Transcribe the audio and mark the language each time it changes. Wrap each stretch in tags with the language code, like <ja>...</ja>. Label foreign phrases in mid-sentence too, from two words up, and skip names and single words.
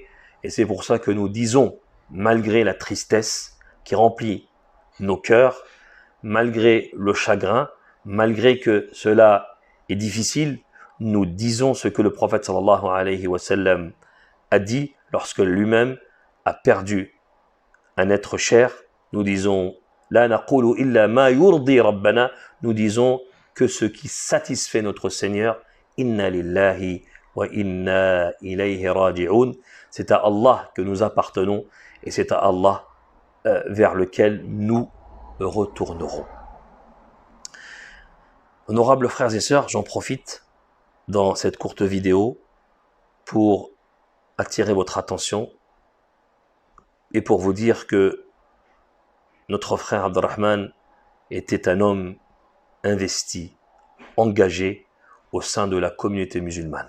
<fr>Et c'est pour ça que nous disons, malgré la tristesse qui remplit nos cœurs, malgré le chagrin, malgré que cela est difficile, nous disons ce que le prophète</fr> <ar>sallallahu alayhi wa sallam</ar> <fr>a dit lorsque lui-même a perdu un être cher. Nous disons</fr> <ar>la naqulu illa ma yurdi rabbana,</ar> <fr>nous disons que ce qui satisfait notre Seigneur,</fr> <ar>inna lillahi wa inna ilayhi raji'un,</ar> <fr>c'est à Allah que nous appartenons et c'est à Allah vers lequel nous retournerons. Honorables frères et sœurs, j'en profite dans cette courte vidéo pour attirer votre attention et pour vous dire que notre frère Abdurrahman était un homme investi, engagé au sein de la communauté musulmane.</fr>